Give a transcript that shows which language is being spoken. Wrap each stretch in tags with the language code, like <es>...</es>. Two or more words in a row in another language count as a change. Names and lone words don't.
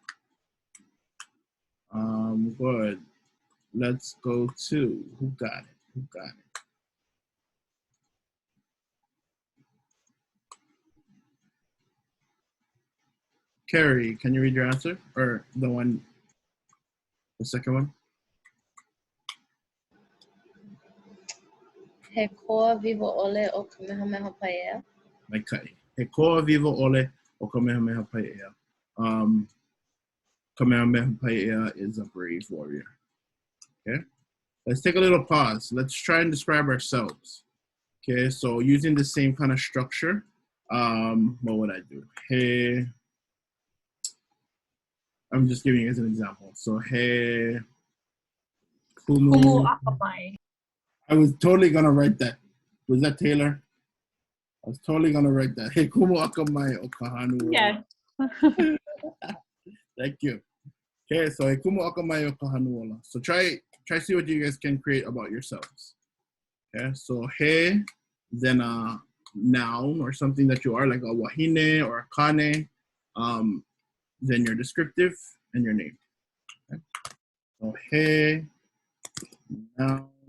<en>Good. Let's go to who got it? Who got it? Carrie, can you read your answer? Or the second one?</en> <haw>He koa vivo ole o Kamehameha Paea.</haw> <en>Okay.</en> <haw>He koa vivo ole o Kamehameha Paea.</haw> <en>Kamehameha Paea is a brave warrior. Okay. Let's take a little pause. Let's try and describe ourselves. Okay. So using the same kind of structure, what would I do? Hey. I'm just giving you as an example. So hey. Kumu. I was totally gonna write that. Was that Taylor? I was totally gonna write that.</en> <haw>Hey, kumu akamai o Kahanuola.</haw> <en>Yes. Thank you. Okay, so</en> <haw>hey, kumu akamai o Kahanuola.</haw> <en>So try see what you guys can create about yourselves. Okay, so hey, then a noun or something that you are, like a wahine or a kane. Then your descriptive and your name. Okay. So hey, noun.</en>